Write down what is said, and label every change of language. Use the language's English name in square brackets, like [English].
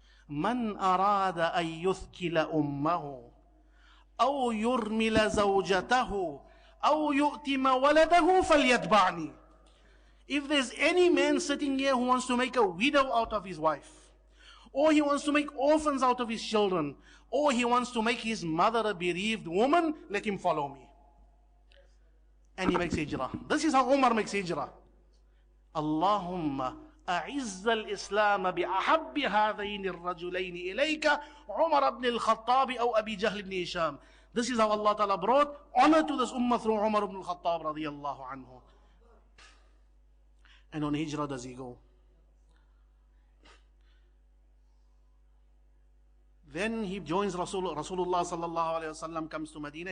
[Arabic] مَنْ أَرَادَ أَن يُثْكِلَ أُمَّهُ أَوْ يُرْمِلَ زَوْجَتَهُ أَوْ يُؤْتِمَ وَلَدَهُ فَلْيَتْبَعْنِي. [English] If there's any man sitting here who wants to make a widow out of his wife, or he wants to make orphans out of his children, or he wants to make his mother a bereaved woman, let him follow me. And he makes hijrah. This is how Umar makes hijrah. [Arabic] Allahumma أعز الإسلام بأحب هذين الرجلين إليك عمر بن الخطاب أو أبي جهل بن هشام. [English] This is how Allah Ta'ala brought honor to this ummah through Umar ibn al-Khaṭṭāb radiyallahu anhu. And on hijrah does he go. Then he joins Rasulullah sallallahu alayhi wasallam, comes to Medina.